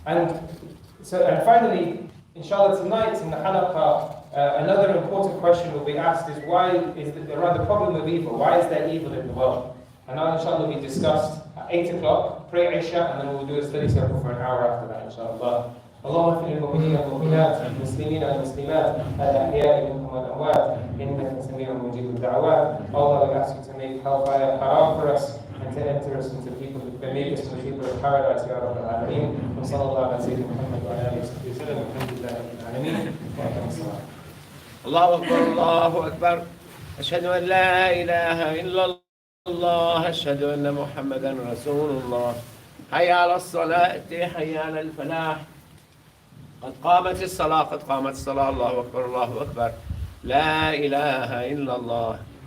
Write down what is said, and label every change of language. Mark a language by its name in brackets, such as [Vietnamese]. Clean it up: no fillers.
[English] And finally, inshallah, tonight in the halaqah, another important question will be asked is around the problem of evil. Why is there evil in the world? And now inshallah we discussed at 8 o'clock, pray Isha, and then we'll do a study circle for an hour after that, inshallah. [Arabic] اللهم اغفر للمؤمنين والمؤمنات المسلمين والمسلمات الأحياء منهم والأموات إنك سميع مجيب الدعوات. [English] Allah, we ask you to make hellfire haram for us and to enter us into people, make us from the people of paradise, [Arabic] Ya Rabbal Alameen. وصلى الله على سيدنا محمد وعلى آله وصحبه وسلم والحمد لله رب العالمين وأقم الصلاة. الله أكبر الله أكبر أشهد أن لا إله إلا الله أشهد أن محمدا رسول الله حي على الصلاة حي على الفلاح قد قامت الصلاة قد قامت الصلاة الله أكبر الله أكبر لا إله إلا الله